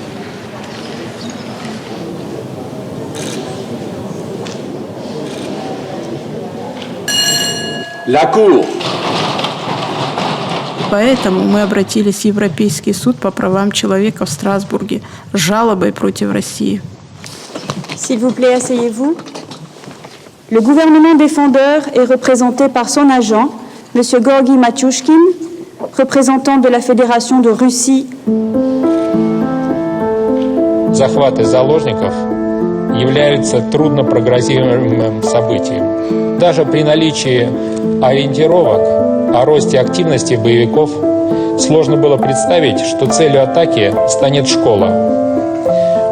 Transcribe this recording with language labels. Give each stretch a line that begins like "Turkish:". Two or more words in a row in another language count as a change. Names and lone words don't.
Russian: Поэтому мы обратились в Европейский суд по правам человека в Страсбурге с жалобой против России.
French: S'il vous plaît, asseyez-vous. Le gouvernement défendeur est représenté par son agent, M. Georgi Matyushkin, représentant de la Fédération de Russie.
Russian: Захваты заложников являются труднопрогнозируемым событием. Даже при наличии ориентировок о росте активности боевиков сложно было представить, что целью атаки станет школа.